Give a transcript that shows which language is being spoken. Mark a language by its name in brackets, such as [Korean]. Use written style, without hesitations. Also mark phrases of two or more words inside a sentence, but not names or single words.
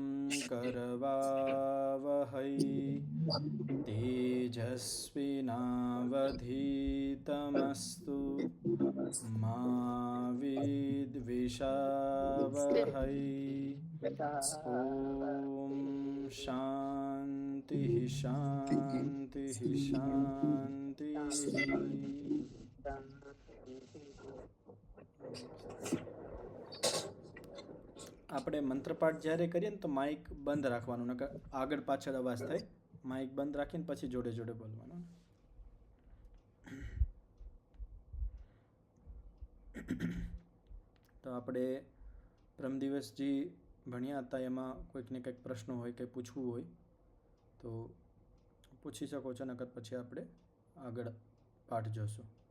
[Sanskrit] करवावहै तेजस्विनावधीतमस्तु मा विद्विषावहै। ॐ शान्तिः शान्तिः शान्तिः। [Gujarati] આપણે મંત્રપાઠ જ્યારે કરીએ ને તો માઇક બંધ રાખવાનું, નકર આગળ પાછળ અવાજ થાય. માઇક બંધ રાખીને પછી જોડે જોડે બોલવાનું. તો આપણે પ્રમ દિવસ જે ભણ્યા હતા એમાં કોઈકને કંઈક પ્રશ્ન હોય, કંઈ પૂછવું હોય તો પૂછી શકો છો, નકર પછી આપણે આગળ પાઠ જોશું.